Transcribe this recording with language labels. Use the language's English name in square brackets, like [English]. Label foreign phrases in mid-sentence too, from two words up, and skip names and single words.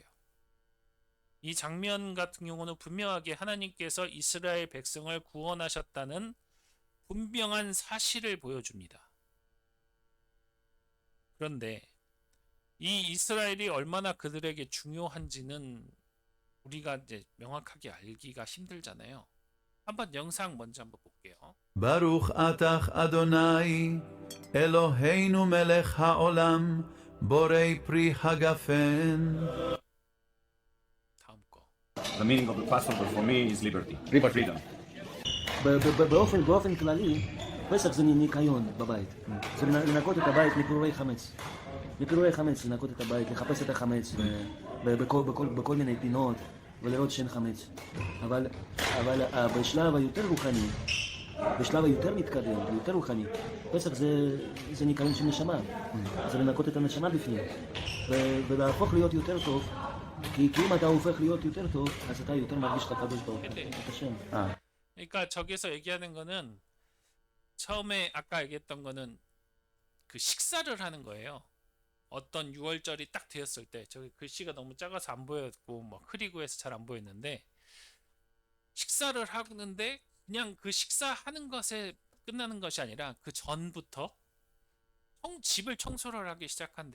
[Korean] 이 장면 같은 경우는 분명하게 하나님께서 이스라엘 백성을 구원하셨다는 분명한 사실을 보여줍니다. 그런데 이 이스라엘이 얼마나 그들에게 중요한지는 우리가 이제 명확하게 알기가 힘들잖아요. 영상 먼저 한번 볼게요. [Hebrew] ברוך אתך אדוני, אלוהינו מלך העולם, בורא פרי הגפן. [Korean] 다음 거. [English] The meaning of the Passover for me is liberty. Freedom. [Hebrew] באופן כללי, פסח זה ניקיון בבית. זה לנקות את הבית מפירורי חמץ. מפירורי חמץ, לנקות את הבית, לחפש את החמץ בכל מיני פינות ולראות שאין חמץ. אבל בשלב היותר רוחני, בשלב היותר מתקדם, יותר רוחני, פסח זה ניקיון של נשמה. זה לנקות את הנשמה בפנים. ולהפוך להיות יותר טוב, כי אם אתה הופך להיות יותר טוב, אז אתה יותר מרגיש את הקדוש ברוך הוא, את השם. [Korean] 그러니까 저기서 얘기하는 거는 처음에 아까 얘기했던 거는 그 식사를 하는 거예요. 어떤 유월절이 딱 되었을 때 저기 글씨가 너무 작아서 안 보였고 뭐 흐리고 해서 잘 안 보였는데 식사를 하는데 그냥 그 식사하는 것에 끝나는 것이 아니라 그 전부터 집을 청소를 하기 시작한대요.